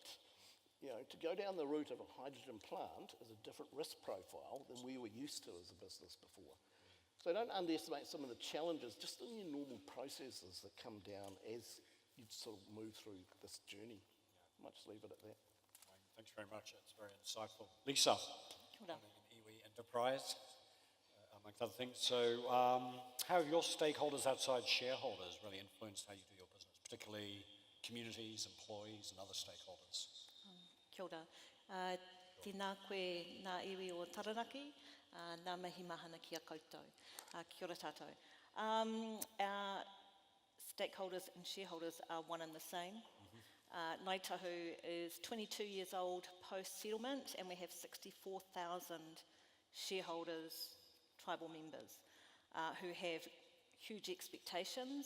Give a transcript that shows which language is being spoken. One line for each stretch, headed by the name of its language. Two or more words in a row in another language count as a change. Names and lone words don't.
English: To go down the route of a hydrogen plant is a different risk profile than we were used to as a business before. So don't underestimate some of the challenges just in your normal processes that come down as you sort of move through this journey. I might just leave it at that. Thanks very much. That's very insightful. Lisa,
Māori: Kia ora.
English: iwi Enterprise, amongst other things. So how have your stakeholders outside shareholders really influenced how you do your business, particularly communities, employees and other stakeholders?
Māori: Kia ora. Tēnā koe ngā iwi o Taranaki, ngā mihi mahana ki a koutou. Kia ora tātou.
English: Our stakeholders and shareholders are one and the same. Ngāi Tahu is 22 years old post-settlement, and we have 64,000 shareholders, tribal members, who have huge expectations.